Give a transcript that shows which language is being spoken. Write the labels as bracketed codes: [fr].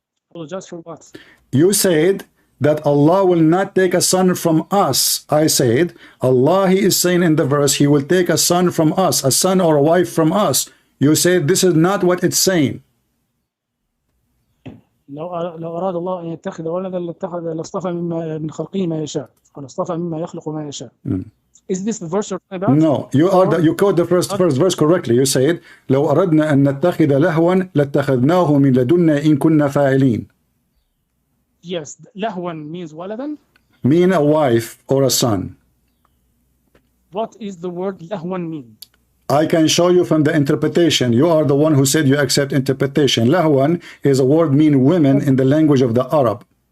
[en] Apologize for what? You said that Allah will not take a son from us. I said, Allah, he is saying in the verse, he will take a son from us, a son or a wife from us. You said this is not what it's saying. [ar] لو أراد الله أن يتخذ ولدا لاصطفى من خلقه ما يشاء أو لاصطفى مما يخلق ما يشاء. [en] Is this the verse you're talking about? No, you quote the first verse correctly. You said [ar] لو أردنا أن نتخذ لهوا لاتخذناه من لدنا إن كنا فاعلين. [en] Yes, لهوا means ولدا. Mean a wife or a son. What is the word لهوا mean? I can show you from the interpretation. You are the one who said you accept interpretation. Lahwan is a word mean women in the language of the Arab.